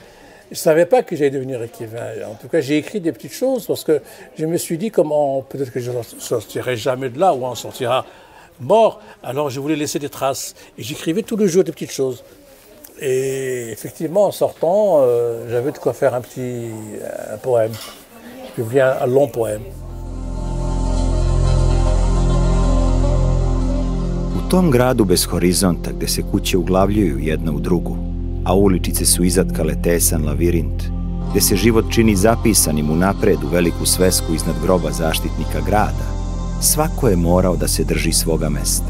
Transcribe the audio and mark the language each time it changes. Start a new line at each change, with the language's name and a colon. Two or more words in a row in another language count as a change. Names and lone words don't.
French: Je ne savais pas que j'allais devenir écrivain. En tout cas, j'ai écrit des petites choses parce que je me suis dit, peut-être que je ne sortirai jamais de là ou on sortira mort. Alors, je voulais laisser des traces. Et j'écrivais tous les jours des petites choses. Et effectivement, en sortant, j'avais de quoi faire un poème. J'ai publié un long poème.
Serbian: U tom gradu bez horizonta, gde se kuće uglavljuju jedna u drugu, a uličice su izatkale tesan lavirint, gde se život čini zapisanim unapred u veliku svesku iznad groba zaštitnika grada, svako je morao da se drži svoga mesta.